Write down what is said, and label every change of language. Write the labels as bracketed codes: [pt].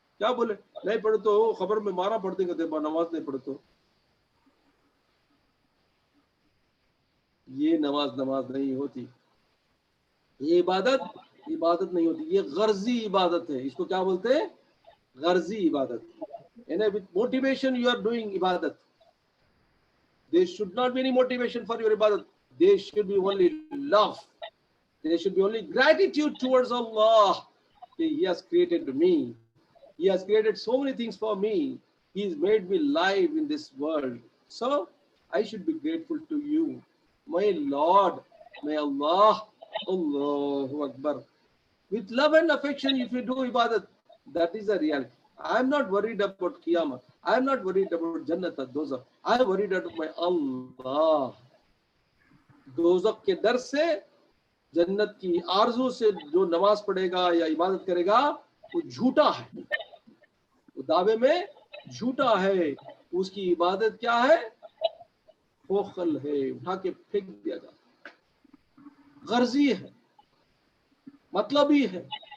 [hi] क्या बोले, नहीं पढ़े तो खबर में मारा पढ़ते कहते, नमाज नहीं पढ़े तो। ये नमाज नहीं होती, ये इबादत नहीं होती, ये गर्जी इबादत है। इसको क्या बोलते हैं? गर्जी इबादत। [en] With motivation you are doing ibadat. There should not be any motivation for your ibadat. There should be only love. There should be only gratitude towards Allah. He has created me. He has created so many things for me. He has made me live in this world. So I should be grateful to you, my Lord, may Allah, Allahu Akbar. With love and affection, if you do ibadat, that is a reality. I am not worried about Qiyamah. I am not worried about Jannat or Dozak. I am worried about my Allah. [hi] दोज़ख के डर से, जन्नत की आरज़ू से जो नमाज पढ़ेगा या इबादत करेगा वो झूठा है, वो दावे में झूठा है। उसकी इबादत क्या है? खोखल है, उठा के फेंक दिया जाता, गर्जी है, मतलबी है।